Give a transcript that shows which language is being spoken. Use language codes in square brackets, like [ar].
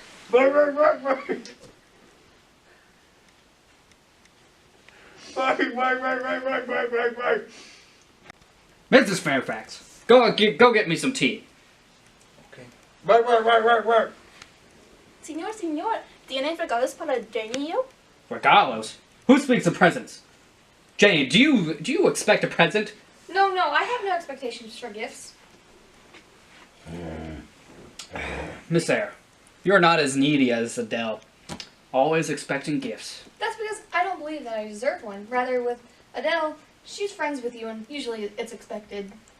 [en] Bark, bark, bark, bark. Bark, bark, bark, bark, bark, bark, bark, bark. Mrs. Fairfax, go get me some tea. Okay. Bark, bark, bark, bark, bark. [es] Señor, ¿tiene regalos para Jane y yo? [en] Regalos? Who speaks of presents? Jane, do you expect a present? No, I have no expectations for gifts. Miss Eyre, you're not as needy as Adele. Always expecting gifts. That's because I don't believe that I deserve one. Rather, with Adele, she's friends with you, and usually it's expected.